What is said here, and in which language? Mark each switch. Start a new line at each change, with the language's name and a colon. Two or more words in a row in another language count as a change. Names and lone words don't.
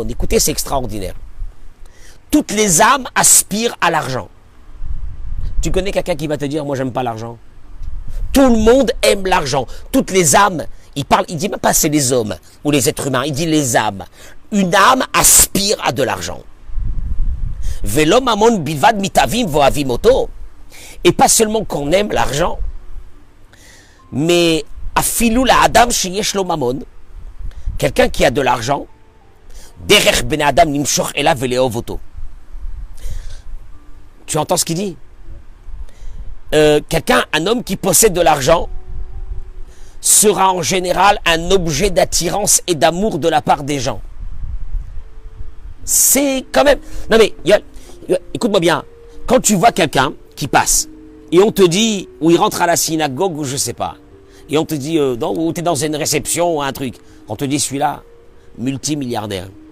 French: Écoutez, c'est extraordinaire. Toutes les âmes aspirent à l'argent. Tu connais quelqu'un qui va te dire moi j'aime pas l'argent? Tout le monde aime l'argent. Toutes les âmes, il dit même pas c'est les hommes ou les êtres humains, il dit les âmes. Une âme aspire à de l'argent.
Hebrew: ולא ממון בלבד מתאוים ואוהבים אותו.
French: Et pas seulement qu'on aime l'argent, mais
Hebrew: אפילו לאדם שיש לו ממון.
French: Quelqu'un qui a de l'argent,
Hebrew: דרך בן אדם נמשך אליו ולאהוב אותו.
French: Tu entends ce qu'il dit? Quelqu'un, un homme qui possède de l'argent, sera en général un objet d'attirance et d'amour de la part des gens. C'est quand même... Non mais, écoute-moi bien, quand tu vois quelqu'un qui passe, et on te dit, ou il rentre à la synagogue, ou je sais pas, et on te dit, ou tu es dans une réception, ou un truc, on te dit celui-là, multimilliardaire.